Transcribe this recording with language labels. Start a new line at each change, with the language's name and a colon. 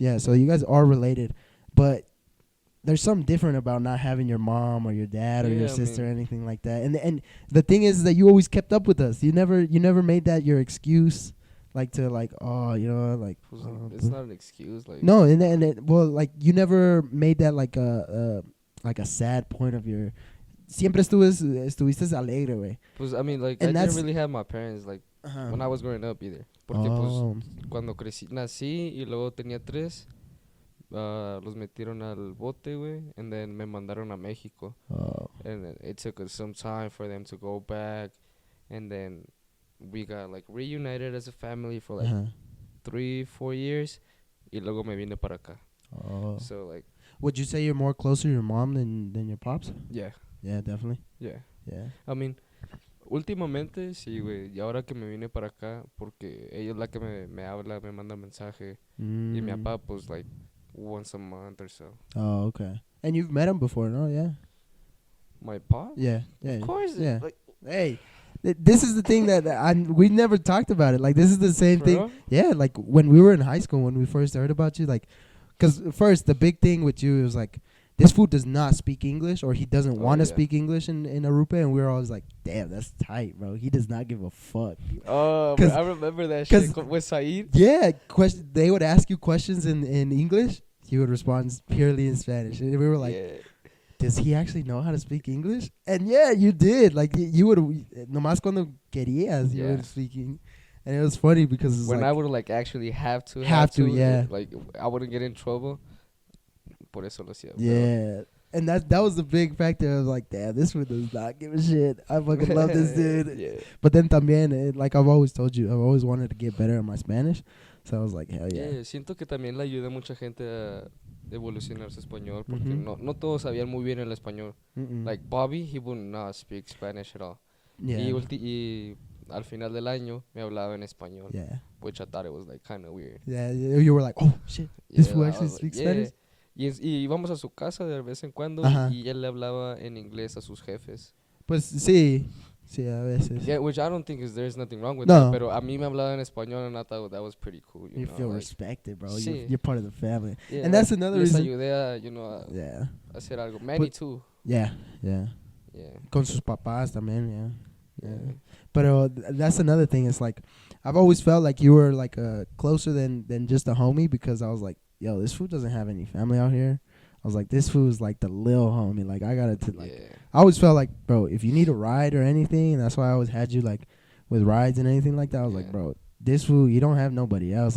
English: Yeah, so you guys are related, but there's something different about not having your mom or your dad or your sister or anything like that. And the thing is that you always kept up with us. You never made that your excuse, like to like It's not an excuse. Like no, well, like you never made that like a sad point of your.
Spanish: Siempre estuviste alegre, güey.
English: Pues, I mean, like, I didn't really have my parents, like, when I was growing up either.
Spanish: Porque, pues, cuando nací y luego tenía 3, los metieron al bote, güey,
English: and then
Spanish: me mandaron a México.
English: Oh. And it took us some time for them to go back, and then we got, like, reunited as a family for, like, 3-4 years,
Spanish: y luego me vine para acá.
English: Oh. So, like... Would you say you're more closer to your mom than your pops? Yeah. Yeah, definitely. Yeah. Yeah.
Spanish: I mean, últimamente sí, güey. Y ahora que me vine para acá, porque ella es la que me habla, me manda mensaje. Y mi papá, pues,
English: like, once a month or so. Oh, okay. And you've met him before, no? Yeah. My pop? Yeah. Of course. Yeah. Like, hey, this is the thing that we never talked about it. Like, this is the same thing. Real? Yeah, like, when we were in high school, when we first heard about you, like, because first, the big thing with you was, like, this fool does not speak English, or he doesn't want to speak English in Arupa, and we were always like, damn, that's tight, bro. He does not give a fuck. Oh, I remember that shit with Saeed. Yeah, they would ask you questions in English. He would respond purely in Spanish. And we were like, does he actually know how to speak English? And yeah, you did. Like, you would,
Spanish: nomás cuando querías,
English: you would speak English. And it was funny because when I would like actually have to, yeah. Like, I wouldn't get in trouble.
Spanish: Por eso lo hacía.
English: Yeah. And that was the big factor. I was like, damn, this one does not give a shit. I fucking love this dude. Yeah. But then también, like I've always told you, I've always wanted to get better at my Spanish. So I was like, hell yeah.
Spanish: Yeah, siento que también le ayuda a mucha gente a evolucionar su español. Porque no todos sabían muy bien el español.
English: Like Bobby, he would not speak Spanish at all. Yeah.
Spanish: Y al final del año me hablaba en español.
English: Yeah. Which I thought it was like kind of weird. Yeah, you were like, oh shit, this fool actually speaks Spanish.
Spanish: Y íbamos a su casa de vez en cuando y él le hablaba en inglés a sus jefes. Pues sí, a veces.
English: Yeah, which I don't think there's nothing wrong with that.
Spanish: Pero a mí me hablaba en español
English: and I thought that was pretty cool. You feel like, respected, bro.
Spanish: Sí.
English: You're part of the family. Yeah, and that's another reason.
Spanish: Les ayudé a hacer algo. Manny too.
English: Yeah.
Spanish: Con sus papás también, yeah.
English: But that's another thing. It's like, I've always felt like you were like closer than just a homie, because I was like, yo, this fool doesn't have any family out here. I was like, this fool is like the lil homie. Like, I gotta I always felt like, bro, if you need a ride or anything, and that's why I always had you like with rides and anything like that. I was like, bro, this fool, you don't have nobody else.